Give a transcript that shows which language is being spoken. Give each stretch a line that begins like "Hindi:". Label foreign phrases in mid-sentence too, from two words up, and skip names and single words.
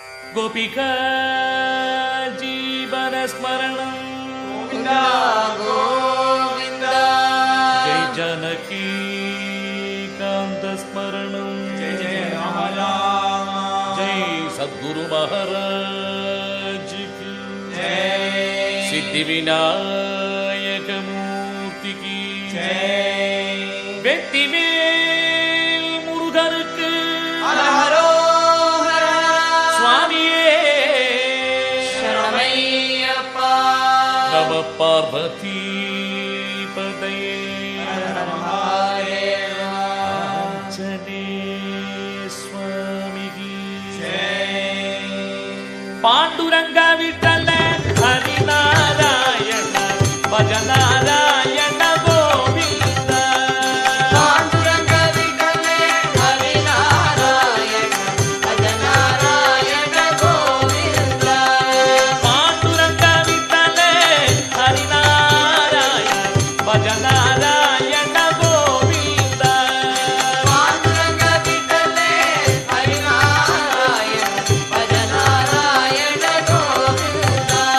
Sanskrit: गोपिका जीवनस्मरणं गोविन्द गोविन्द जय जानकी कान्तस्मरणं जय जय राम राम
Hindi: जय सद्गुरु महाराज की जय सिद्धिविनायक मूर्ति की जय
Tamil: வெற்றிவேல் முருகனுக்கு அரோ ஹரா சுவாமியே शरणमय्यप्पा
Sanskrit: नमः पार्वती पतये महादेव
Tamil: ஆஞ்சநேய சுவாமிக்கு
Hindi: जय
Sanskrit: पाण्डुरंग विठ्ठल हरिनारायण भजनारायण गोविन्द पाण्डुरंग विठले हरिनारायण भजनारायण गोविन्द पाण्डुरंग विठ्ठल हरिनारायण भजनारायण गोविन्द पाण्डुरंग विठले हरिनारायण भजनारायण गोविन्द